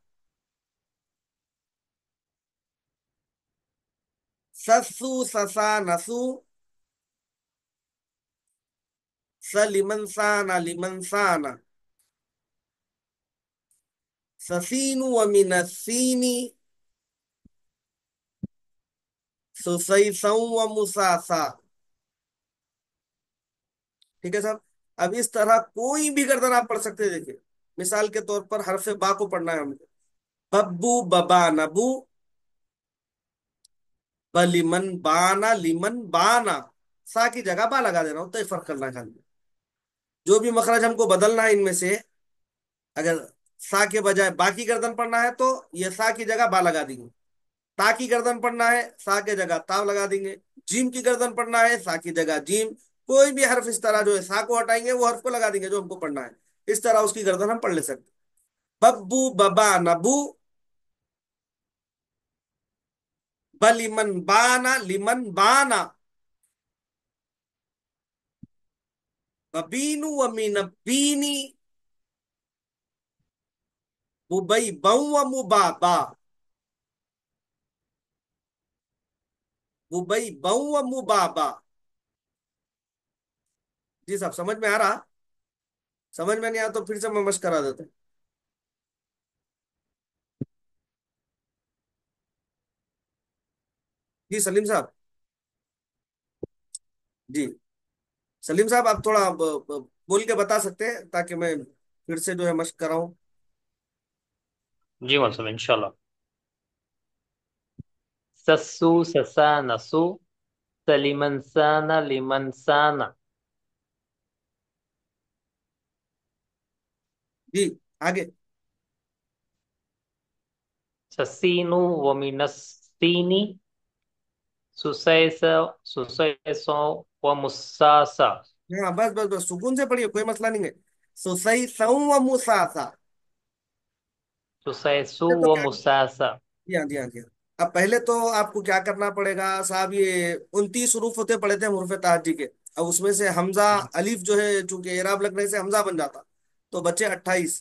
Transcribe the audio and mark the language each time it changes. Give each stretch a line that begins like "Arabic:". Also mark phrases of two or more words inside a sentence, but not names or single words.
Arabic: سسو سسا نسو، سلیمن سانا، لمن سانا، سفین ومن السین، سفیسا ومساسا،
Urdu: ٹھیک ہے صاحب؟ اب اس طرح کوئی بھی گردن آپ پڑھ سکتے ہیں، دیکھیے مثال کے طور پر حرف با کو پڑھنا ہے ہم کو،
Arabic: ببو، ببا، نبو، بليمن بانا ليمن بانا,
Urdu: سا کی جگہ با لگا دے رہا ہوں، تو یہ فرق کرنا ہے خالی. جو بھی مخرج ہم کو بدلنا ہے ان میں سے، اگر سا کے بجائے با کی گردان پڑھنا ہے تو یہ سا کی جگہ با لگا دیں گے. تا کی گردان پڑھنا ہے، سا کے جگہ تاؤ لگا دیں گے. جیم کی گردان پڑھنا ہے، سا کی جگہ جیم۔ کوئی بھی حرف اس طرح جو ہے سا کو ہٹائیں گے، وہ حرف کو لگا دیں گے جو ہم کو پڑھنا ہے. اس طرح اس کی گردان ہم پڑھ لے سکتے.
Arabic: ببو ببا نبو، بليمن بانا ليمن بانا، ببينو ومين بيني، ببي بو مبابا، ببي بو مبابا.
Urdu: جی صاحب، سمجھ میں آ رہا? سمجھ میں نہیں آیا تو پھر سے میں مشق کرا دیتا ہوں. جی سلیم صاحب. جی سلیم صاحب، آپ تھوڑا بول کے بتا سکتے ہیں تاکہ میں پھر سے جو ہے مشق کراؤں. جی مولوی صاحب ان شاء اللہ.
Arabic: سسو سسا نسو، سليمن سانا لمن سانا.
Urdu: جی آگے.
Arabic: سسينو ومنستيني، سسيس سسيسو و مساسا.
Urdu: ہاں بس بس بس، سکون سے پڑھیے، کوئی مسئلہ نہیں ہے.
Arabic: سو سهي سو مساسا. सुसैसु तो व क्या, मुसासा।
Urdu: جی ہاں جی ہاں جی ہاں. اب پہلے تو آپ کو کیا کرنا پڑے گا صاحب، یہ 29 حروف ہوتے پڑے تھے حروف تہجی کے. اب اس میں سے ہمزہ الف جو ہے، چونکہ اعراب لگنے سے ہمزہ بن جاتا، تو بچے 28.